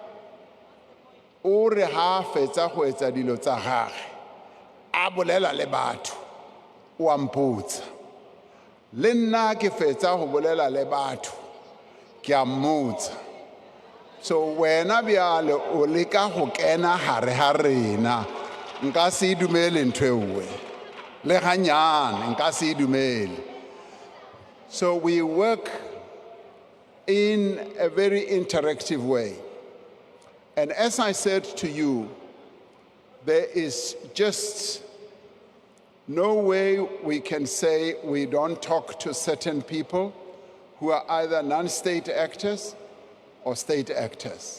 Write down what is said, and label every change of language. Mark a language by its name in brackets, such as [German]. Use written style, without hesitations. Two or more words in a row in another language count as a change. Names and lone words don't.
[Northern Sotho] o re ha fetsa go etsa dilo tsa gage a bolela le batho o a mpotsa le nna ke fetsa go bolela le batho ke a mmotsa so wena bjale o leka go kena gare ga rena nka se e dumele ntho e nngwe le ganyane nka se e dumele. [English] So we work in a very interactive way. And as I said to you, there is just no way we can say we don't talk to certain people who are either non-state actors or state actors.